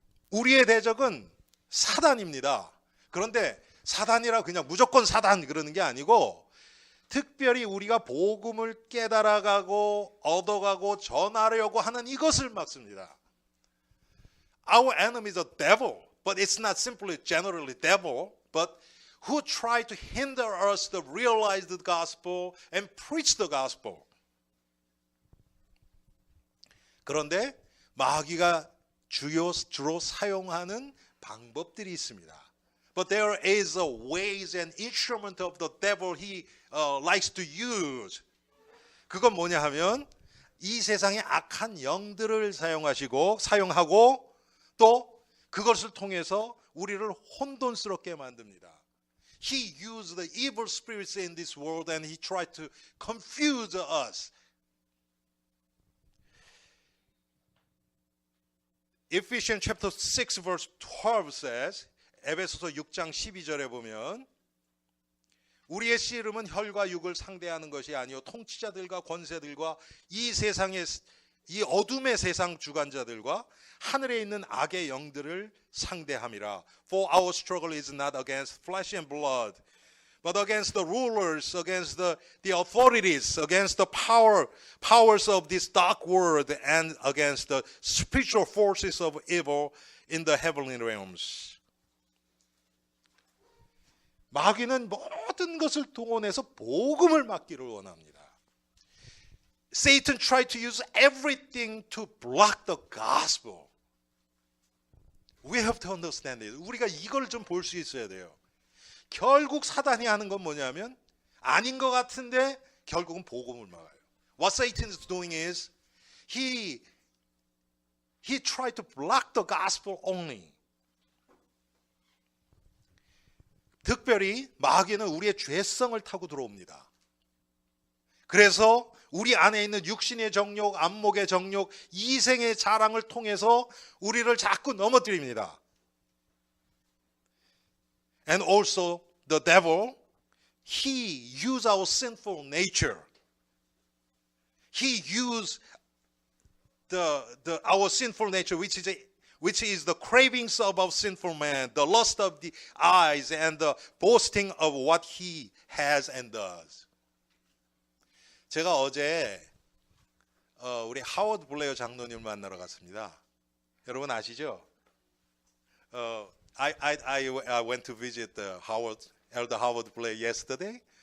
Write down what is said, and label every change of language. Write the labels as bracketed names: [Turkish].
[Korean] 우리의 대적은 사단입니다. 그런데 사단이라 그냥 무조건 사단 그러는 게 아니고 특별히 우리가 복음을 깨달아가고 얻어가고 전하려고 하는 이것을 막습니다. [English] Our enemy is a devil, but it's not simply generally devil, but who try to hinder us to realize the gospel and preach the gospel. [Korean] 그런데 마귀가 주로 사용하는 방법들이 있습니다. [English] But there is a ways and instrument of the devil he likes to use. [Korean] 그건 뭐냐 하면 이 세상의 악한 영들을 사용하고 또 그것을 통해서 우리를 혼돈스럽게 만듭니다. [English] He used the evil spirits in this world and he tried to confuse us. Ephesians chapter 6 verse 12 says, [Korean] 에베소서 6장 12절에 보면 우리의 씨름은 혈과 육을 상대하는 것이 아니요 통치자들과 권세들과 이 세상의 이 어둠의 세상 주관자들과 하늘에 있는 악의 영들을 상대함이라. [English] For our struggle is not against flesh and blood, but against the rulers, against the authorities, against the powers of this dark world, and against the spiritual forces of evil in the heavenly realms. [Korean] 마귀는 모든 것을 동원해서 복음을 막기를 원합니다. [English] Satan tried to use everything to block the gospel. We have to understand it. [Korean] 우리가 이걸 좀 볼 수 있어야 돼요. 결국 사단이 하는 건 뭐냐면 아닌 것 같은데 결국은 복음을 막아요. [English] What Satan is doing is he tried to block the gospel only. [Korean] 특별히 마귀는 우리의 죄성을 타고 들어옵니다. 그래서 우리 안에 있는 육신의 정욕, 안목의 정욕, 이생의 자랑을 통해서 우리를 자꾸 넘어뜨립니다. [English] And also the devil, he used our sinful nature. He used our sinful nature, which is the cravings of our sinful man, the lust of the eyes, and the boasting of what he has and does. [Korean] 제가 어제 우리 하워드 블레어 장로님을 만나러 갔습니다. 여러분 아시죠? [English] I went to visit Elder Howard Blair yesterday.